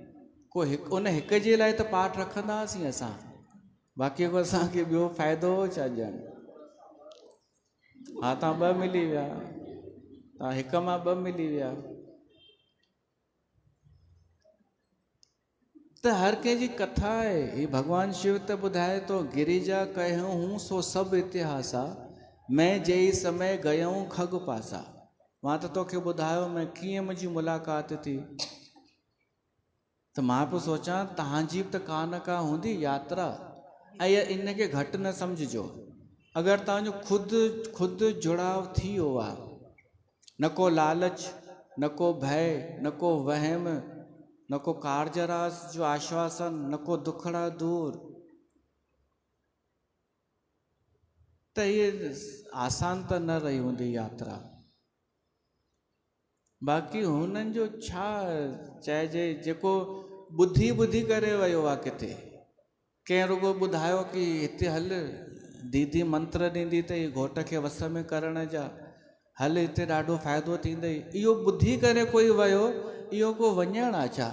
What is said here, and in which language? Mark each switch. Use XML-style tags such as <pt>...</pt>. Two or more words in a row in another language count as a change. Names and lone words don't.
<sd>को हिकु, उन हिक जे लाइ त पाठ रखंदा हुआसीं असां, बाक़ी को असांखे ॿियो फ़ाइदो छा ॼण। हा, तव्हां 2 मिली विया, तव्हां 1 मां 2 मिली विया। त हर कंहिंजी कथा आहे। ही भगवान शिव त ॿुधाए तो,</sd> <awa>गिरिजा कहूं हूं सो सभु इतिहासा, मैं जेई समय गयऊं खग पासा।</awa> <sd>मां त तोखे ॿुधायो मैं कीअं मुंहिंजी मुलाक़ात थी। त मां पियो सोचां तव्हांजी बि त का न का हूंदी यात्रा, ऐं इनखे घटि न सम्झिजो। अगरि तव्हांजो ख़ुदि जुड़ाव थी वियो आहे, न को लालच, न को भय, न को वहम, न को कारजरास जो आश्वासन, न को दुखड़ा दूर, त ये आसान त न रही हूंदी यात्रा। बाक़ी हुननि जो छा चइजे, जेको ॿुधी करे वियो आहे किथे, कंहिं रुगो ॿुधायो कि हिते हल, दीदी मंत्र ॾींदी अथई घोट खे वस में करण जा, हल हिते ॾाढो फ़ाइदो थींदई, इहो ॿुधी करे कोई वियो, इहो को वञणु आहे छा?</sd>